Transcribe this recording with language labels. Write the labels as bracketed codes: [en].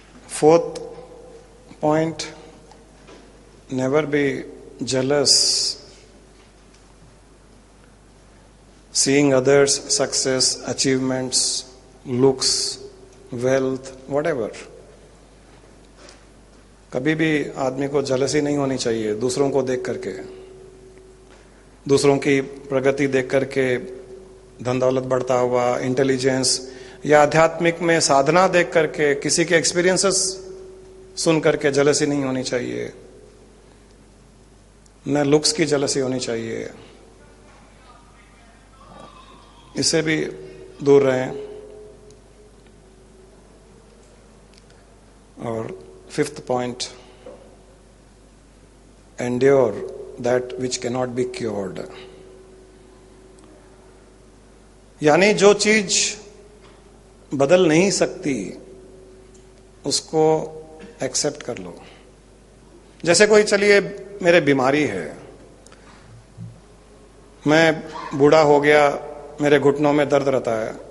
[en] Fourth point, never be jealous seeing others success, achievements, looks, wealth, whatever। [hi] कभी भी आदमी को जलसी नहीं होनी चाहिए दूसरों को देख करके, दूसरों की प्रगति देख करके, धन दौलत बढ़ता हुआ, इंटेलिजेंस या आध्यात्मिक में साधना देख करके, किसी के एक्सपीरियंसेस सुन करके जलसी नहीं होनी चाहिए। न लुक्स की जलसी होनी चाहिए, इससे भी दूर रहें। [en] और 5th point, endure that which cannot be cured। [hi] यानी जो चीज बदल नहीं सकती उसको एक्सेप्ट कर लो। जैसे कोई, चलिए मेरे बीमारी है, मैं बूढ़ा हो गया, मेरे घुटनों में दर्द रहता है।